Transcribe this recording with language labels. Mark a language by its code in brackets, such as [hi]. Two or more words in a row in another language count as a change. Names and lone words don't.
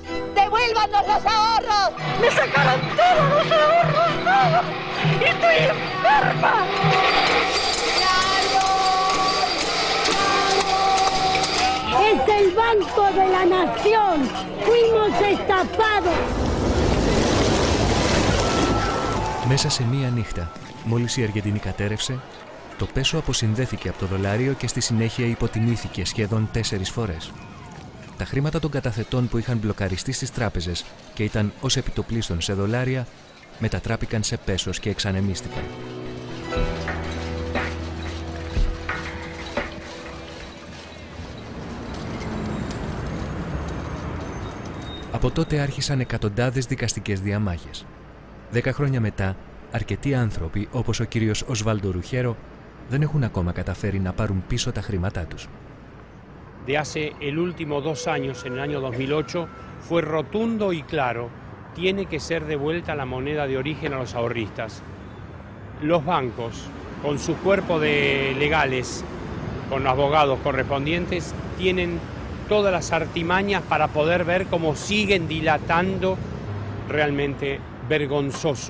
[es] ¡Devuélvanos los ahorros! ¡Me sacaron todos los ahorros! ¡No! ¡Estoy enferma! ¡Es el Banco de la Nación! ¡Fuimos estafados! [el] Μέσα σε μία νύχτα, μόλις η Αργεντινή κατέρευσε, το πέσο αποσυνδέθηκε από το δολάριο και στη συνέχεια υποτιμήθηκε σχεδόν 4 φορές. Τα χρήματα των καταθετών που είχαν μπλοκαριστεί στις τράπεζες και ήταν ως επιτοπλίστων σε δολάρια, μετατράπηκαν σε πέσος και εξανεμίστηκαν. Από τότε άρχισαν εκατοντάδες δικαστικές διαμάχες. 10 χρόνια μετά, αρκετοί άνθρωποι, όπως ο κύριος Osvaldo Ruggiero, δεν έχουν ακόμα καταφέρει να πάρουν πίσω τα χρήματά τους. [es] De hace el último 2 años, en el año 2008, fue rotundo y claro, tiene que ser devuelta la moneda de origen a los ahorristas. Los bancos, con su cuerpo de legales, con los abogados correspondientes, tienen todas las artimañas para poder ver cómo siguen dilatando realmente vergonzoso.